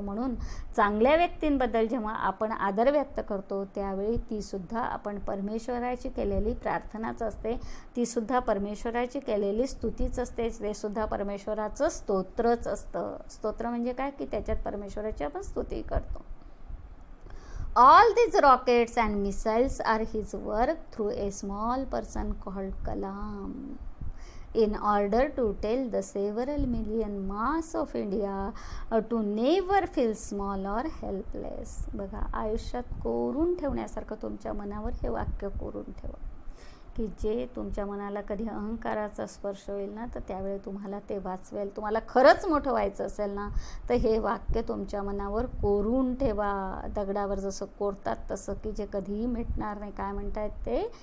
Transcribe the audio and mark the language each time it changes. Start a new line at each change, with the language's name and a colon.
Marathi: म्हणून चांगल्या व्यक्तींबद्दल जेव्हा आपण आदर व्यक्त करतो, त्यावेळी तीसुद्धा आपण परमेश्वराची केलेली प्रार्थनाच असते, तीसुद्धा परमेश्वराची केलेली स्तुतीच असते, ते सुद्धा परमेश्वराचं स्तोत्रच असतं. स्तोत्र म्हणजे काय? की त्याच्यात परमेश्वराची आपण स्तुती करतो.
English: All these rockets and missiles are his work through a small person called Kalam, in order to tell the several million mass of India to never feel small or helpless.
Marathi: बघा, आयुष्यात कोरून ठेवण्यासारखं तुमच्या मनावर हे वाक्य कोरून ठेवा, की जे तुमच्या मनाला कधी अहंकाराचा स्पर्श होईल ना, तर त्यावेळी तुम्हाला ते वाचवेल. तुम्हाला खरंच मोठं व्हायचं असेल ना, तर हे वाक्य तुमच्या मनावर कोरून ठेवा. दगडावर जसं कोरतात तसं, की जे कधीही मिटणार नाही. काय म्हणतायत ते?